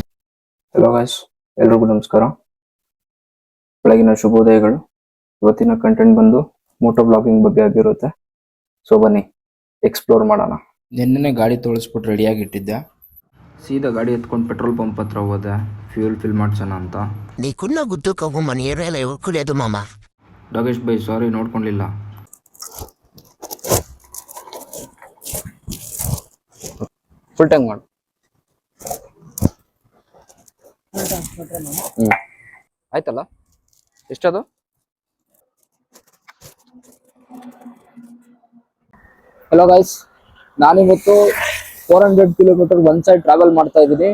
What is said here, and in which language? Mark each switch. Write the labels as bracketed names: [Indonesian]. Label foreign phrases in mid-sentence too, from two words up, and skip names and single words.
[English] hello guys, [Kannada] ಎಲ್ರಿಗೂ ನಮಸ್ಕಾರ, ಬೆಳಗಿನ ಶುಭೋದಯಗಳು. ಇವತ್ತಿನ ಕಂಟೆಂಟ್ ಬಂದು [English] moto blogging [Kannada] ಬಗ್ಗೆ ಆಗಿರುತ್ತೆ. ಸೊ ಬನ್ನಿ ಎಕ್ಸ್ಪ್ಲೋರ್ ಮಾಡೋಣ. ನಿನ್ನೆ ಗಾಡಿ ತೊಳಸ್ಬಿಟ್ಟು ರೆಡಿಯಾಗಿ ಇಟ್ಟಿದ್ದೆ. ಸೀದಾ ಗಾಡಿ ಎತ್ಕೊಂಡು [English] petrol pump [Kannada] ಹತ್ರ ಹೋದೆ, [English] fuel fill [Kannada] ಮಾಡ್ಸೋಣ ಅಂತ. [Telugu] నీకున్న గుద్దు కవ్వు మన ఏరియాలో ఎవరికి లేదు మామ. [Kannada] ಡೋಗೇಶ್ ಬೈ ಸಾರಿ, ನೋಡ್ಕೊಂಡಿಲ್ಲ. [English] full tank [Kannada] ಮಾಡು. ಆಯ್ತಲ್ಲ, ಎಷ್ಟದು? [English] hello guys, [Kannada] ನಾನಿವತ್ತು 400 ಕಿಲೋಮೀಟರ್ [English] one side travel [Kannada] ಮಾಡ್ತಾ ಇದ್ದೀನಿ.